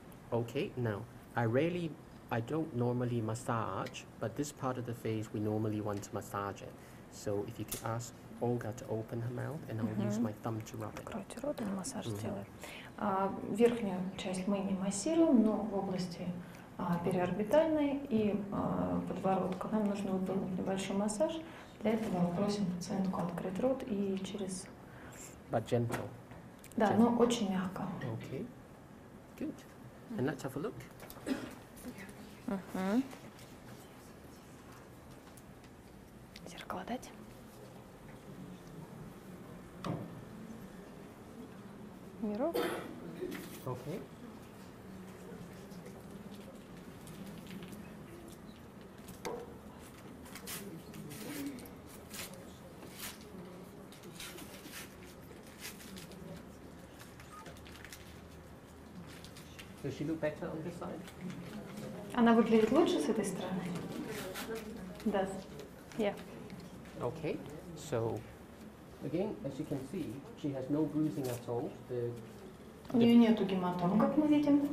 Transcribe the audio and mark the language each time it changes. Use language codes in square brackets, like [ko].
[en] Okay, now, I don't normally massage, but this part of the face, we normally want to massage it. So if you could ask Olga to open her mouth, and I'll use my thumb to rub it. [ru] Откройте рот, он массаж Мгм. сделает. Верхнюю часть мы не массируем, но в области периорбитальной и подбородка нам нужно выполнить небольшой массаж. Для этого мы просим пациентку открыть рот и через... [en] But gentle. [ru] Да, но очень мягко. [en] Okay, good. And let's have a look. Мгм. [ru] Зеркало дать? Мирок? [en] Okay. Does she look better on this side? [ru] Она выглядит лучше с этой стороны? Да. [en] Yeah. Okay, so again, as you can see, she has no bruising at all. [ru] У нее нету гематом, как мы видим.